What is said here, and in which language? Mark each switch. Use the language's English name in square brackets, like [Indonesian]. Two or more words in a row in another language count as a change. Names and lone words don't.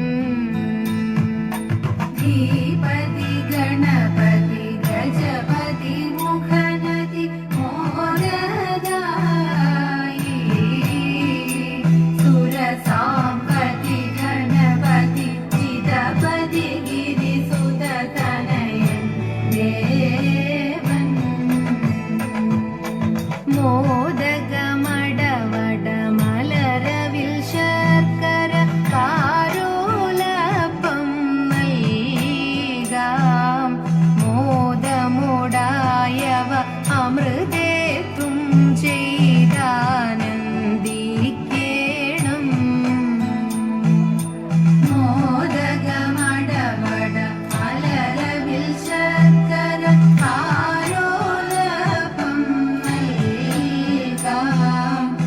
[Sanskrit] धीपति गणपति गजपति मुखनति मोददायि सुरसाम्पति धनपति जितपति गिरिसुत तनयन् देवन् [Malayalam] മോദകമടവട മലരവിൽ ശർക്കര കാരോലപ്പം നൽകാം മോദമുടായവ അമൃതേത്തും ചെയ്താനന്ദിക്കേണം മോദകമടവട മലരവിൽ ശർക്കര കാരോലപ്പം നൽകാം